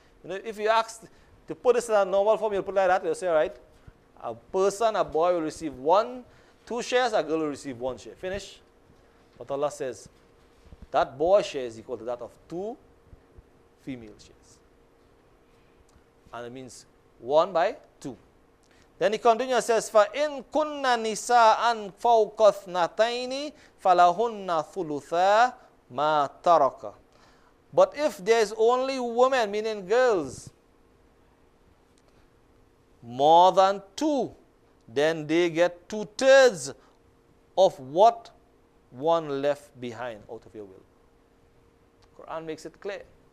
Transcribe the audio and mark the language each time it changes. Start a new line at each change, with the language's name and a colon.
English: You know, if you ask to put this in a normal form, you'll put it like that, you'll say, all right, a person, a boy will receive 2 shares, a girl will receive 1 share. Finish. But Allah says, that boy share is equal to that of 2 female shares. And it means 1 by 2. Then he continues and says,
Arabic: فَإِن كُنَّ نِسَاءً فَوْقَ اثْنَتَيْنِ فَلَهُنَّ ثُلُثَا مَا تَرَكَ.
English: But if there is only women, meaning girls, more than 2, then they get 2/3 of what one left behind out of your will. Quran makes it clear.